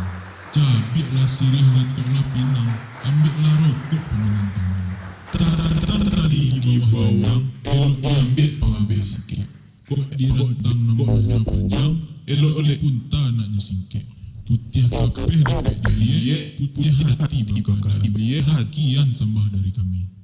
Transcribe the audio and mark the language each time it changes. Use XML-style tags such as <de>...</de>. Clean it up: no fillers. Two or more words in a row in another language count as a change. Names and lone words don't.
<min>Cabiklah sirih letoklah pinang, ambillah rokok pemenang tangan. Tadi di bawah janjang, elok diambil pengambil sikit. Kok direntang namanya panjang, elok oleh punta anaknya singkit. Putih kapeh dapat daya, putih hati bakal daya.</min> <id>Sekian sembah dari kami.</id>